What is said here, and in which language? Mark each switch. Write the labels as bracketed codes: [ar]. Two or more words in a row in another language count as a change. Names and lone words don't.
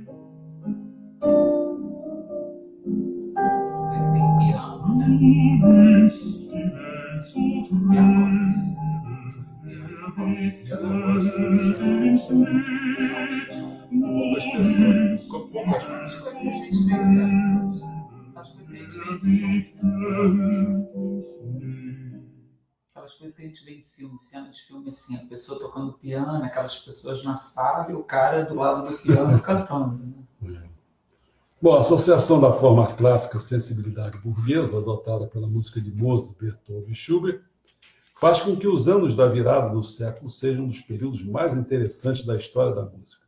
[de] Du bist die Welt so trübe, der Weg fällt in Schnee. Du bist die Welt so trübe, der Weg fällt in Schnee. [pt] Aquelas coisas que a gente vê em filme, cena de filme assim, a pessoa tocando piano, aquelas pessoas na sala e o cara do lado do piano cantando. Né? Bom, a associação da forma clássica à sensibilidade burguesa, adotada pela música de Mozart, Beethoven e Schubert, faz com que os anos da virada do século sejam um dos períodos mais interessantes da história da música.